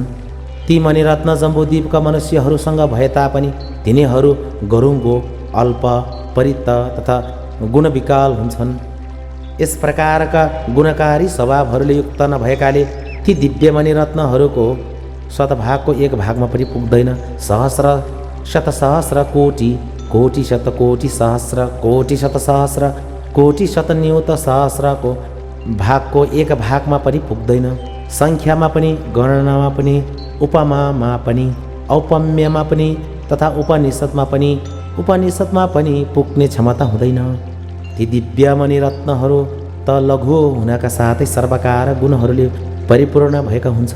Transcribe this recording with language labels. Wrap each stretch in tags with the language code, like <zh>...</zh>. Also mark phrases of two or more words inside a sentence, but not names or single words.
<ne>ती मणि रत्न जम्बुद्वीपका मनुष्यहरूसँग भए तापनि तिनीहरू गरुङ्गो अल्प परित तथा गुणविकाल हुन्छन्। यस प्रकारका गुणकारी स्वभावहरूले युक्त नभएकाले ती दिव्य मणि रत्नहरूको शतभागको एक भागमा पनि पुग्दैन। सहस्र शतसहस्र कोटि कोटि शतकोटि सहस्र कोटि शतसहस्र कोटि शतन्यूत सहस्रको भागको एक भागमा पनि पुग्दैन। सङ्ख्यामा पनि गणनामा पनि उपमामा पनि औपम्यमा पनि तथा उपनिषदमा पनि पुग्ने क्षमता हुँदैन। ती दिव्य मणि रत्नहरू त लघु हुनका साथै सर्वकार गुणहरूले परिपूर्ण भएका हुन्छन्।</ne>